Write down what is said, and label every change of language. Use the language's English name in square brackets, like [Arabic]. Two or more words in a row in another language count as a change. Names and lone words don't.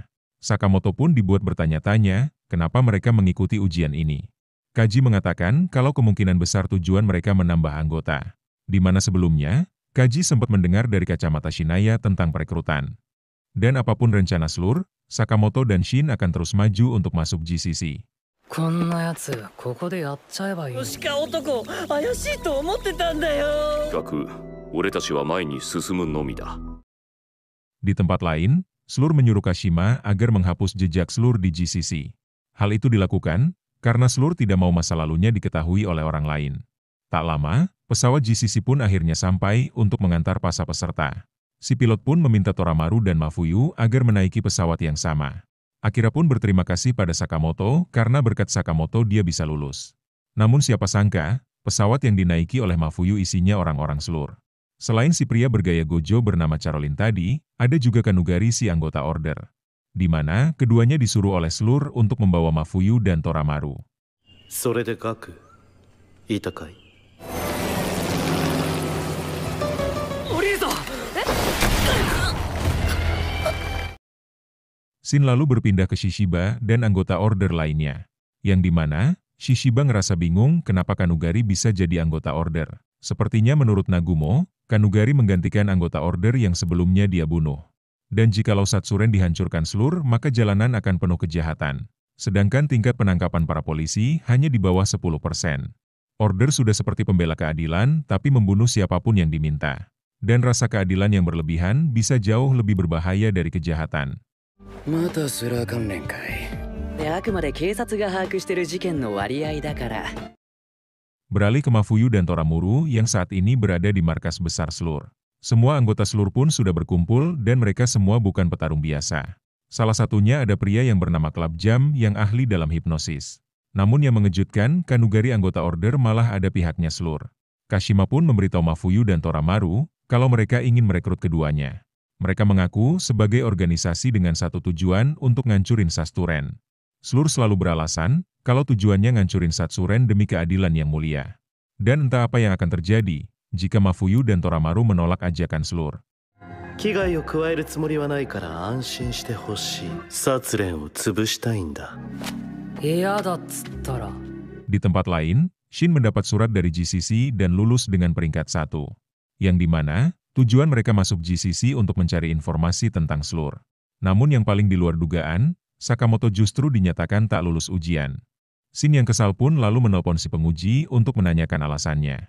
[Indonesian] Sakamoto pun dibuat bertanya-tanya, kenapa mereka mengikuti ujian ini. Kaji mengatakan kalau kemungkinan besar tujuan mereka menambah anggota. Di mana sebelumnya, Kaji sempat mendengar dari kacamata Shinaya tentang perekrutan. Dan apapun rencana Slur, Sakamoto dan Shin akan terus maju untuk masuk GCC. [Japanese] こんなやつここでやっちゃえばいい。鹿男怪しいと思ってたんだよ。学、俺たちは前に進むのみだ。 [Indonesian] Di tempat lain, Slur menyuruh Kashima agar menghapus jejak Slur di GCC. Hal itu dilakukan karena Slur tidak mau masa lalunya diketahui oleh orang lain. Tak lama, pesawat GCC pun akhirnya sampai untuk mengantar para peserta. Si pilot pun meminta Toramaru dan Mafuyu agar menaiki pesawat yang sama. Akira pun berterima kasih pada Sakamoto karena berkat Sakamoto dia bisa lulus. Namun siapa sangka, pesawat yang dinaiki oleh Mafuyu isinya orang-orang Slur. Selain si pria bergaya gojo bernama Caroline tadi, ada juga Kanugari si anggota order. Di mana keduanya disuruh oleh Slur untuk membawa Mafuyu dan Toramaru. [Japanese] それでガク、いたかい？ [Indonesian] Shin lalu berpindah ke Shishiba dan anggota order lainnya. Yang dimana, Shishiba ngerasa bingung kenapa Kanugari bisa jadi anggota order. Sepertinya menurut Nagumo, Kanugari menggantikan anggota order yang sebelumnya dia bunuh. Dan jikalau Satsuren dihancurkan Slur, maka jalanan akan penuh kejahatan. Sedangkan tingkat penangkapan para polisi hanya di bawah 10%. Order sudah seperti pembela keadilan, tapi membunuh siapapun yang diminta. Dan rasa keadilan yang berlebihan bisa jauh lebih berbahaya dari kejahatan. [Japanese] またスラー関連かい。あくまで警察が把握してる事件の割合だから。 [Indonesian] Beralih ke Mafuyu dan Toramuru yang saat ini berada di markas besar Slur. Semua anggota Slur pun sudah berkumpul dan mereka semua bukan petarung biasa. Salah satunya ada pria yang bernama Club Jam yang ahli dalam hipnosis. Namun yang mengejutkan, Kanugari anggota order malah ada pihaknya Slur. Kashima pun memberitahu Mafuyu dan Toramaru kalau mereka ingin merekrut keduanya. Mereka mengaku sebagai organisasi dengan satu tujuan untuk ngancurin Satsuren. Slur selalu beralasan kalau tujuannya ngancurin Satsuren demi keadilan yang mulia. Dan entah apa yang akan terjadi jika Mafuyu dan Toramaru menolak ajakan Slur. [Japanese] 危害を加えるつもりはないから安心してほしい。殺練を潰したいんだ。嫌だっつったら。 [Indonesian] Di tempat lain, Shin mendapat surat dari GCC dan lulus dengan peringkat 1. Yang dimana, tujuan mereka masuk GCC untuk mencari informasi tentang Slur. Namun yang paling di luar dugaan, Sakamoto justru dinyatakan tak lulus ujian. Shin yang kesal pun lalu menelpon si penguji untuk menanyakan alasannya.